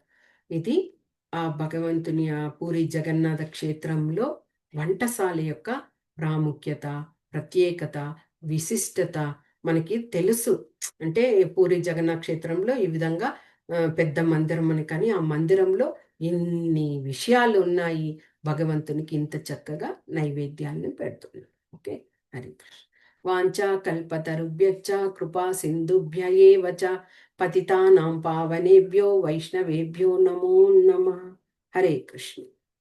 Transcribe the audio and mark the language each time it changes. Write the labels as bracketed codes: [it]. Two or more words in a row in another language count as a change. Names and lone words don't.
[te] ఇది ఆ భగవంతుని ఆ పూరి జగన్నాథ క్షేత్రంలో వంటశాల యొక్క ప్రాముఖ్యత, ప్రత్యేకత, విశిష్టత మనకి తెలుసు. అంటే పూరి జగన్నాథ క్షేత్రంలో ఈ విధంగా పెద్ద మందిరం అని, కానీ ఆ మందిరంలో ఇన్ని విషయాలు ఉన్నాయి. భగవంతునికి ఇంత చక్కగా నైవేద్యాలను పెడుతున్నారు. ఓకే. హరి కృష్ణ. [sa] वाञ्छा कल्पतरुभ्यश्च कृपा सिन्धुभ्य एव च पतितानां पावनेभ्यो वैष्णवेभ्यो नमो नमः. [te] హరే కృష్ణ.